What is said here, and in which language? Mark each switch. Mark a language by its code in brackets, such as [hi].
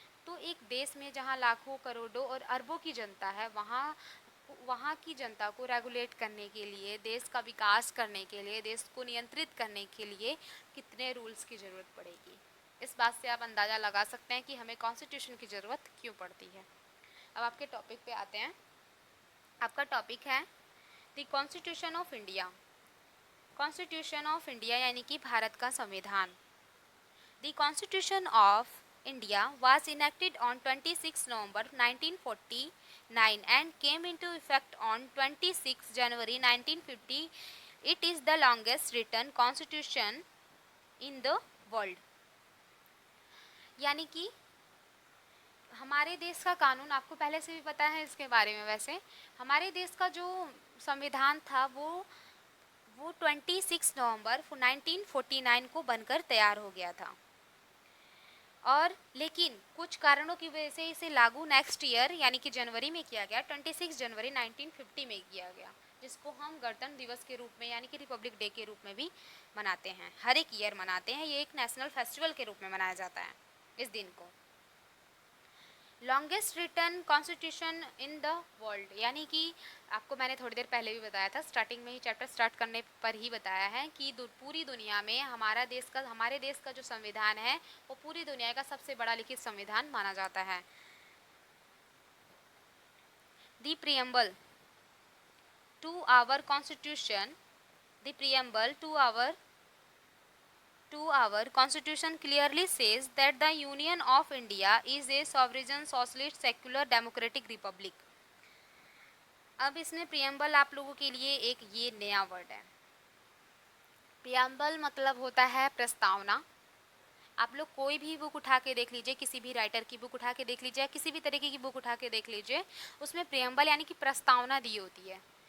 [hi] तो एक देश में जहाँ लाखों करोड़ों और अरबों की जनता है, वहाँ की जनता को रेगुलेट करने के लिए, देश का विकास करने के लिए, देश को नियंत्रित करने के लिए कितने रूल्स की ज़रूरत पड़ेगी। इस बात से आप अंदाज़ा लगा सकते हैं कि हमें कॉन्स्टिट्यूशन की ज़रूरत क्यों पड़ती है। अब आपके टॉपिक पे आते हैं। आपका टॉपिक है the constitution of India. Constitution of India यानी कि भारत का संविधान। [en] The constitution of India was enacted on 26 November 1949 and came into effect on 26 January 1950. It is the longest written constitution in the world. [hi] यानी कि हमारे देश का कानून, आपको पहले से भी पता है इसके बारे में, वैसे हमारे देश का जो संविधान था वो 26 नवंबर 1949 को बनकर तैयार हो गया था, और लेकिन कुछ कारणों की वजह से इसे लागू नेक्स्ट ईयर यानी कि जनवरी में किया गया, 26 जनवरी 1950 में किया गया, जिसको हम गणतंत्र दिवस के रूप में यानी कि रिपब्लिक डे के रूप में भी मनाते हैं, हर एक ईयर मनाते हैं। ये एक नेशनल फेस्टिवल के रूप में मनाया जाता है इस दिन को। [en] longest written constitution in the world, [hi] यानी कि आपको मैंने थोड़ी देर पहले भी बताया था, स्टार्टिंग में ही चैप्टर स्टार्ट करने पर ही बताया है कि पूरी दुनिया में हमारे देश का जो संविधान है वो पूरी दुनिया का सबसे बड़ा लिखित संविधान माना जाता है। [en] The preamble to our constitution, the preamble to our constitution clearly says that the Union of India is a sovereign socialist secular democratic republic. [hi] अब इसमें प्रियम्बल आप लोगों के लिए एक ये नया वर्ड है। प्रियम्बल मतलब होता है प्रस्तावना। आप लोग कोई भी बुक उठा के देख लीजिए, किसी भी राइटर की बुक उठा के देख लीजिए, किसी भी तरीके की बुक उठा के देख लीजिए, उसमें प्रियम्बल यानी कि प्रस्तावना दी होती है।